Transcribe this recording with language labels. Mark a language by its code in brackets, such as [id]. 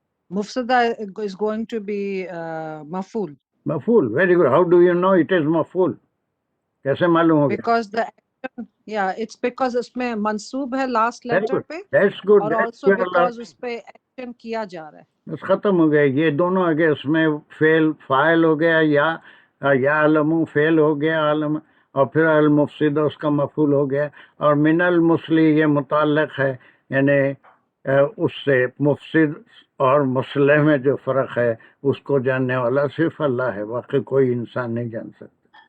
[en] مفسدہ is going to be مفعول مفعول. Very good. How do you know it is مفعول؟ [ur] کیسے معلوم ہو گیا؟ [en] because the action yeah it's because [ur] اس میں منصوب ہے لاسٹ [en] Very later good. [ur] پہ [en] That's good. [ur] اور [en] also because [ur] اس پہ ایکشن کیا جا رہا ہے. بس ختم ہو گیا. یہ دونوں آگے اس میں فعل فاعل ہو گیا یا علم فعل ہو گیا عالم اور پھر المفسد اس کا مفعول ہو گیا اور من المصلی یہ متعلق ہے یعنی اس سے مفسد اور مصلح میں جو فرق ہے اس کو جاننے والا صرف اللہ ہے، واقعی کوئی انسان نہیں جان سکتا.